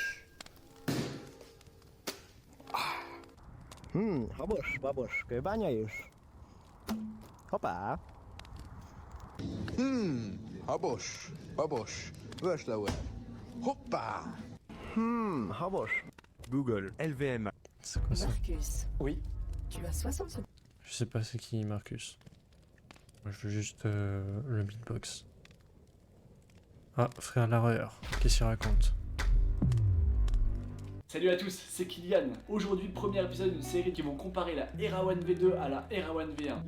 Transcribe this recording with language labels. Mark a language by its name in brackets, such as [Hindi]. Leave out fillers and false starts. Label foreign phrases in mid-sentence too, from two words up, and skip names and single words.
[Hungarian] Habos, babos, kőbánya is. Hoppá! Habos, babos, vörslauer. Hoppá! Habos. Google, LVM. [French] C'est quoi ça? Marcus, Oui. tu as 60 secondes. Je sais pas c'est qui Marcus. Moi je veux juste le beatbox. Ah, frère Larreur, qu'est-ce qu'il raconte? Salut à tous, c'est Kylian. Aujourd'hui, premier épisode d'une série qui vont comparer la Era-One V2 à la Era-One V1.